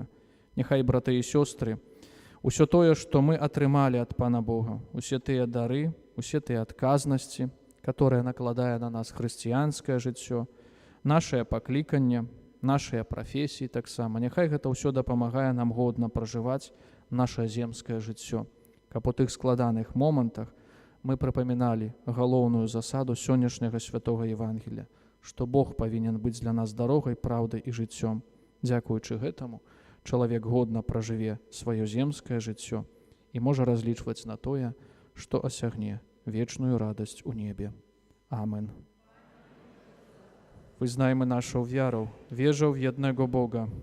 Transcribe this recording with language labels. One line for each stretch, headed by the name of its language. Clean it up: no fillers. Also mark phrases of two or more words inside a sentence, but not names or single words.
Belarusian: Няхай, браты і сёстры, усё тое, што мы атрымалі ад Пана Бога, усе тыя дары, усе тыя адказнасці, которые накладае на нас хрысціянскае жыццё, нашае пакліканне, нашыя прафесіі таксама, няхай гэта ўсё дапамагае нам годна пражываць нашае земскае жыццё, каб у тых складаных момантах мы прыпаміналі галоўную засаду сённяшняга святога Евангелія, што Бог павінен быць для нас дарогай, праўдай і жыццём. Дзякуючы гэтаму, чалавек годна пражыве сваё земскае жыццё і можа разлічваць на тое, што асягне вечную радасць у небе. Amen.
Polish: Wyznajmy naszą wiarą, wierzę w jednego Boga.